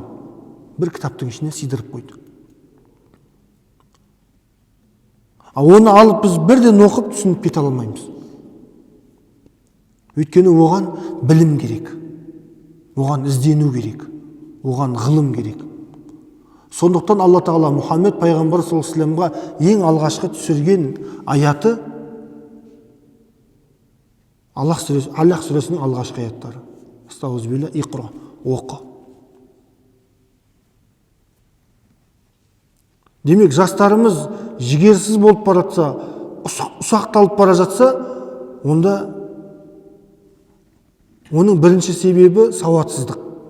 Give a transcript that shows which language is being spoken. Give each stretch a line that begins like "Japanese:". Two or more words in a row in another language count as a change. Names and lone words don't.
Kazakh: Бір кітаптың ішіне сидырып қойды. Оны алып біз бірден оқып түсініп кете алмаймыз. Өйткені оған білім керек. Оған іздену керек. Оған ғылым керек. Сондықтан Алла Тағала Мұхаммед пайғамбар
Arabic: صلى الله عليه وسلم
Kazakh: ең алғашқы түсірген аяты Аллах сүресінің алғашқы аяттары. Астағфирулла, иқра, оқы. Демек, жастарымыз жігерсіз болып бара жатса, ұсақталып бара жатса, онда оның бірінші себебі сауатсыздық.